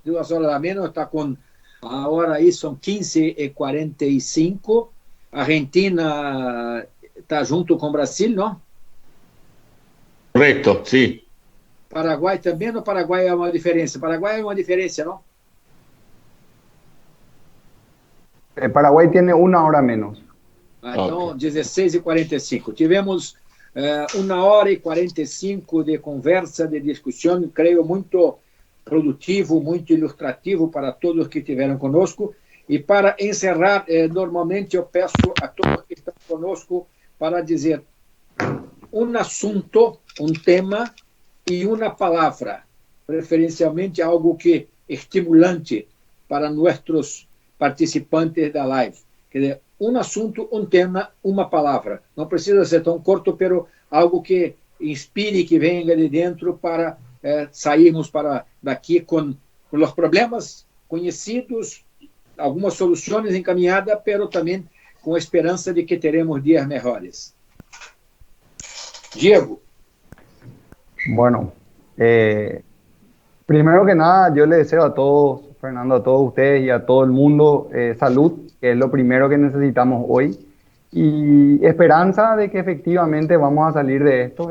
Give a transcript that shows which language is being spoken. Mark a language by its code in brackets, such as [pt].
[pt] 2 horas a menos, está com... Agora aí são 15h45. Argentina está junto com o Brasil, não? [es] Correcto, sí. [pt] Paraguai também, no Paraguai é uma diferença? Paraguai é uma diferença, não? [es] Paraguay tiene 1 hora menos. [pt] Então, okay. 16h45. Tivemos 1h45 de conversa, de discussão, creio muito produtivo, muito ilustrativo para todos que estiveram conosco. E para encerrar, normalmente eu peço a todos que estão conosco para dizer um assunto, um tema e uma palavra, preferencialmente algo que estimulante para nossos participantes da live. Quer dizer, um assunto, um tema, uma palavra. Não precisa ser tão curto, pero algo que inspire, que venha de dentro para sairmos para daqui com os problemas conhecidos, algumas soluções encaminhadas, pero também com a esperança de que teremos dias melhores. Diego. [es] Bueno, primero que nada, yo le deseo a todos, Fernando, a todos ustedes y a todo el mundo salud, que es lo primero que necesitamos hoy, y esperanza de que efectivamente vamos a salir de esto.